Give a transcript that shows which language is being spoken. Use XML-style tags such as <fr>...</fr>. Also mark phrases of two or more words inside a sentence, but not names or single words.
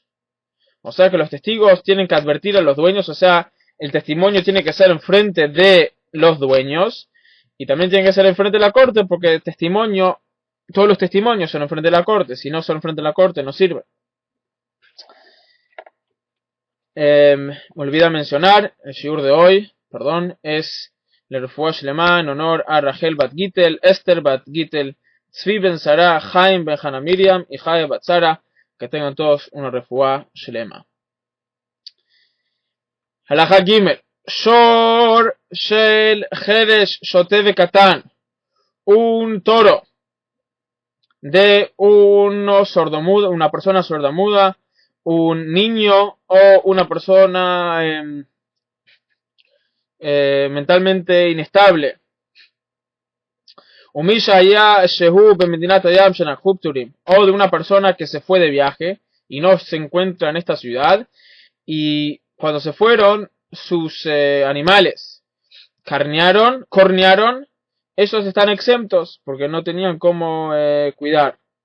<es>O sea que los testigos tienen que advertir a los dueños, o sea, el testimonio tiene que ser en frente de los dueños y también tiene que ser en frente de la corte, porque el testimonio, todos los testimonios son en frente de la corte, si no son en frente de la corte no sirve. Me olvidé mencionar, el shiur de hoy, es la</es> <he>רפואה שלמה</he> <es>en honor a Rachel bat Gittel, Esther bat Gittel, Tzvi ben Sara, Chaim ben Hana Miriam y Chaya bat Sara, que tengan todos una</es> <he>רפואה שלמה. הלכה גימל שור של חרש שוטה קטן,</he> <es>un toro de una persona sordomuda, un niño o una persona mentalmente inestable. O de una persona que se fue de viaje y no se encuentra en esta ciudad, y cuando se fueron sus animales cornearon, esos están exentos porque no tenían cómo cuidar.</es>